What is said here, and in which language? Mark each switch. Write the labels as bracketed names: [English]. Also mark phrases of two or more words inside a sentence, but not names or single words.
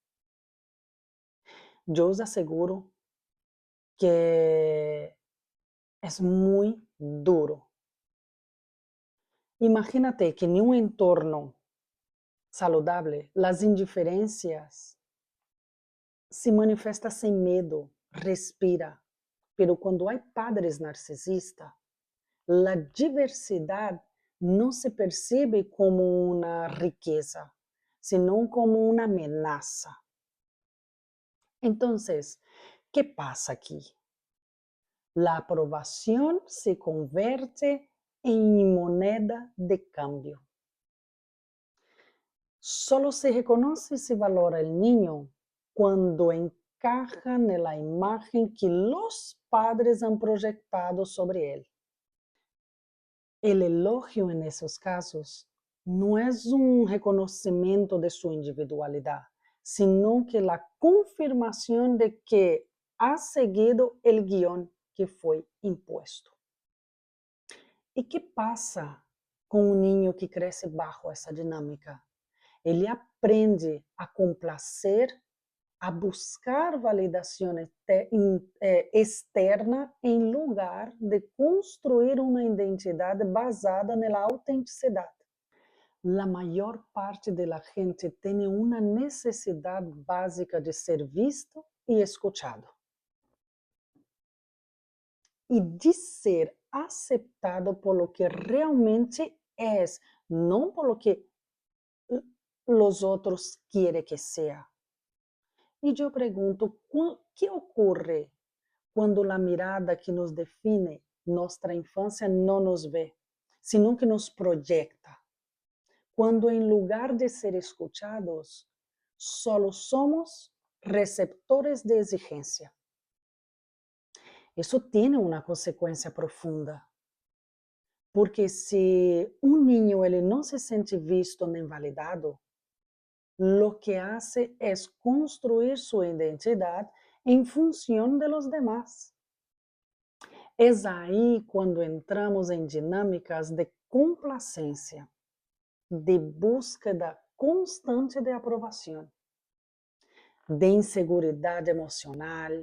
[Spanish] Yo os aseguro que es muy duro. Imagínate que en un entorno saludable, las indiferencias [Portuguese] se manifestam sem medo, [Spanish] respira. [Portuguese] Pero quando há padres narcisistas, a diversidade não se percebe como uma riqueza, senão como uma ameaça. Então, [Spanish] ¿qué pasa aquí? La aprobación se convierte en moneda de cambio. Solo se reconoce y se valora el niño cuando encaja en la imagen que los padres han proyectado sobre él. El elogio en esos casos no es un reconocimiento de su individualidad, sino que la confirmación de que ha seguido el guión que [Portuguese] foi imposto. E que passa com um niño que cresce bajo essa dinâmica? Ele aprende a complacer, a buscar validação externa em lugar de construir uma identidade basada na autenticidade. A maior parte da gente tem uma necessidade básica de ser visto e escuchado. E de ser [Spanish] aceptado por lo que realmente [Portuguese] é, não [Spanish] por lo que [Portuguese] os outros querem que seja. E eu pergunto, o que ocorre quando a mirada que nos define nossa infância não nos vê, senão que nos projeta? Quando em lugar de ser escuchados, solo somos receptores de exigência. Isso tem uma consequência profunda. Porque se um niño ele não se sente visto nem validado, [Spanish] lo que hace es construir su identidad en función de los demás. Es ahí cuando entramos en dinámicas de complacencia, de búsqueda constante de aprobación, de inseguridad emocional.